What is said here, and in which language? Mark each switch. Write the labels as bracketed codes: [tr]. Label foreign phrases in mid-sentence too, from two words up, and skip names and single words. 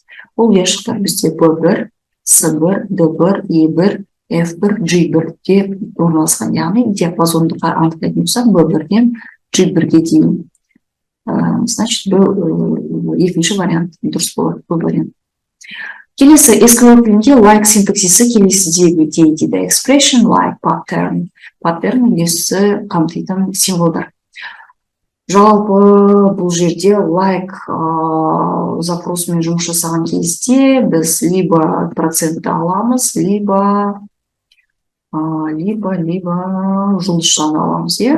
[kk] Ол ұяшықтар бізде B1, C1, D1, E1, F1 G1 деп орналасқан, яғни диапазондық анықтайтын болсақ B1-ден G1-ге дейін. Значит, екінші вариант дұрыс болады, бұл вариант. Келесі SQL тілінде like синтаксисі келесідегі дейді. [en] Expression, like, pattern. [kk] Pattern үлесі қамтитын символдар. Жалпы бұл жерде like запросымен жұмыс жасаған кезде біз либо процентті аламыз, либо жұлдызшаны аламыз, е?